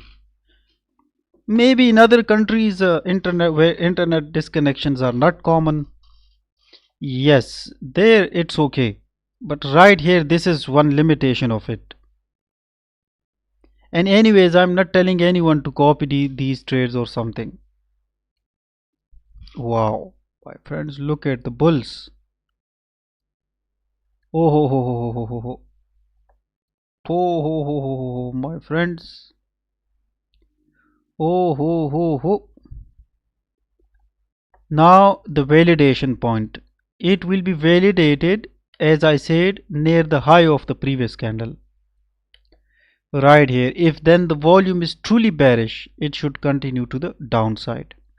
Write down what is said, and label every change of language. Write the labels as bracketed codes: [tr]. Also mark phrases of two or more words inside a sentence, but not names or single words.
[en] Maybe in other countries, internet where internet disconnections are not common, yes, there it's okay. But right here, this is one limitation of it. And anyways, I'm not telling anyone to copy these trades or something. Wow, my friends, look at the bulls. Oh ho ho ho ho ho ho. Oh ho ho ho ho, my friends. Oh ho ho ho. Now the validation point. It will be validated, as I said, near the high of the previous candle. Right here. If then the volume is truly bearish, it should continue to the downside.